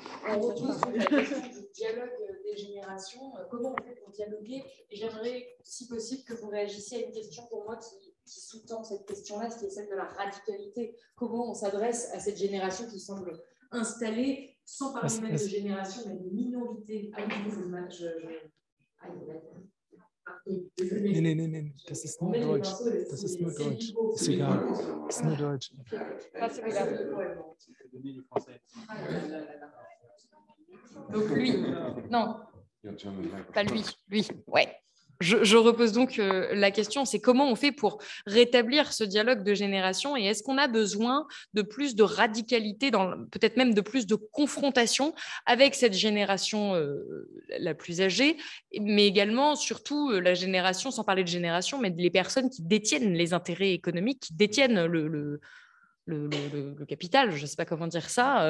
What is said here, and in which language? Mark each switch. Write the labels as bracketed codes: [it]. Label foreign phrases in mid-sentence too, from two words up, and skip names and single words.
[fr] On retrouve sur la question du dialogue des générations. Comment on fait pour dialoguer? Et j'aimerais, si possible, que vous réagissiez à une question pour moi qui sous-tend cette question-là, qui est celle de la radicalité. Comment on s'adresse à cette génération qui semble installée, sans parler même de génération, mais de minorité. [de] Nee, das ist nur Deutsch. Das ist nur Deutsch. Ist egal. Das ist nur Deutsch. [fr] Donc lui, non, pas lui, ouais. Je repose donc la question, c'est comment on fait pour rétablir ce dialogue de génération et est-ce qu'on a besoin de plus de radicalité, peut-être même de plus de confrontation avec cette génération la plus âgée, mais également, surtout, la génération, sans parler de génération, mais les personnes qui détiennent les intérêts économiques, qui détiennent le capital, je ne sais pas comment dire ça.